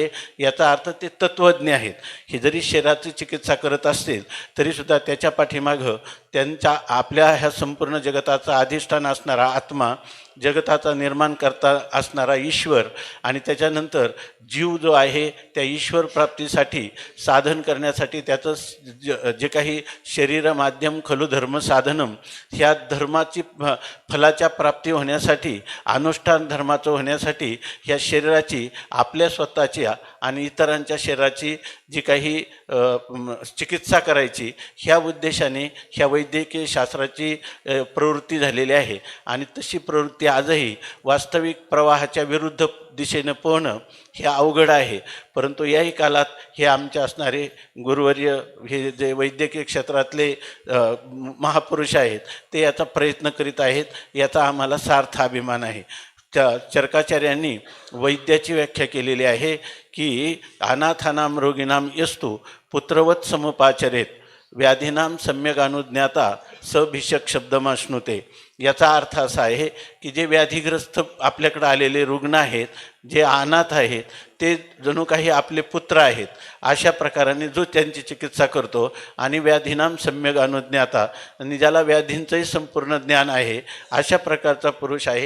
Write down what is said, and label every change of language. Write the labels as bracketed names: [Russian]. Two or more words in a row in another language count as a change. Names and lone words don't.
[Marathi] याचा अर्थ ते तत्त्वज्ञ आहेत. हे जरी शरीराची चिकित्सा करत असतील तरीसुद्धा त्याच्या पाठीमागं त्यांच्या आपल्या ह्या संपूर्ण जगताचा अधिष्ठान असणारा आत्मा जगताचा निर्माण करता असणारा ईश्वर आणि त्याच्यानंतर जीव जो आहे त्या ईश्वर प्राप्तीसाठी साधन करण्यासाठी त्याचं जे काही [Sanskrit] शरीर माध्यम खलु धर्म साधनम [Marathi] ह्या धर्माची फलाच्या प्राप्ती होण्यासाठी अनुष्ठान धर्माचं होण्यासाठी ह्या शरीराची आपल्या स्वतःच्या आणि इतरांच्या शरीराची जी काही चिकित्सा करायची ह्या उद्देशाने ह्या वैद्यकीय शास्त्राची प्रवृत्ती झालेली आहे आणि तशी प्रवृत्ती आजही वास्तविक प्रवाहाच्या विरुद्ध दिशेनं पोहणं हे अवघड आहे. परंतु याही काळात हे आमचे असणारे गुरुवर्य हे जे वैद्यकीय क्षेत्रातले महापुरुष आहेत ते याचा प्रयत्न करीत आहेत. याचा आम्हाला सार्थ अभिमान आहे. चरकाचार्यांनी वैद्याची व्याख्या केलेली आहे की [Sanskrit] अनाथानाम रोगिणाम यस्तु पुत्रवत समुपाचरेत व्याधीनाम सम्यक अनुज्ञाता सभिषक शब्दमाश्नुते. [Marathi] याचा अर्थ असा आहे की जे व्याधीग्रस्त आपल्याकडे आलेले रुग्ण आहेत, जे अनाथ आहेत, ते जणू काही आपले पुत्र आहेत. अशा प्रकाराने जो त्यांची चिकित्सा करतो आणि [Sanskrit] व्याधीनाम सम्यक अनुज्ञाता, [Marathi] आणि ज्याला व्याधींचंही संपूर्ण ज्ञान आहे, अशा प्रकारचा पुरुष आहे.